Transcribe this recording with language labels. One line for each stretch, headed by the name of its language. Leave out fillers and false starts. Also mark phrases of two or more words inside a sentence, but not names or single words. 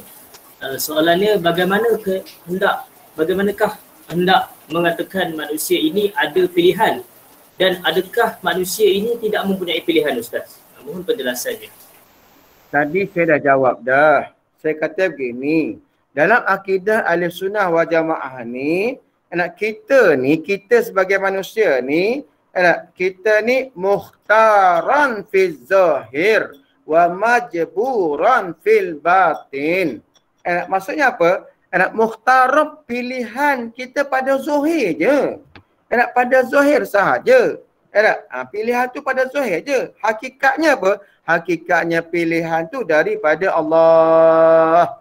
Malay: Soalannya bagaimanakah hendak mengatakan manusia ini ada pilihan, dan adakah manusia ini tidak mempunyai pilihan Ustaz? Mohon penjelasannya. Tadi saya dah jawab dah. Saya kata begini, dalam akidah Ahlussunnah wal Jamaah ni, kita sebagai manusia ni, kita ni
Arabic: مختارا في الظاهر ومجبورا في الباطن.
Malay: Maksudnya apa? Mukhtar pilihan kita pada zahir je. Pada zahir sahaja. Pilihan tu pada zahir je. Hakikatnya apa? Hakikatnya pilihan tu daripada Allah.